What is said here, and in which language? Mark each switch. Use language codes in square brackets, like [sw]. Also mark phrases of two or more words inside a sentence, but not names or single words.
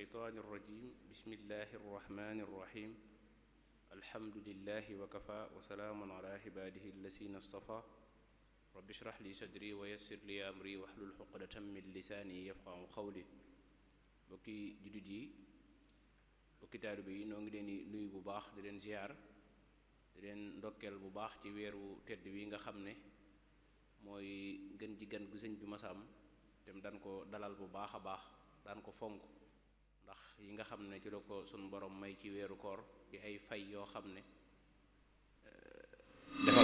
[ar] الشيطان الرجيم بسم الله الرحمن الرحيم الحمد لله وكفى وسلام على عباده الذين اصطفى رب اشرح لي صدري ويسر لي أمري واحلل عقدة من لساني يفقهوا قولي [wo] bokki jullit yi bokki taalibe yi noo ngi leen di nuyu bu baax di leen ziar di leen ndokkeel bu baax ci weeru tedd wi nga xam ne mooy gën ji gan gu sëñ bi masaam te mu daan ko dalal bu baax a baax daan ko fonk ndax yi nga xam ne ci la ko sunu borom may ci weeru koor di ay fay yoo xam ne defal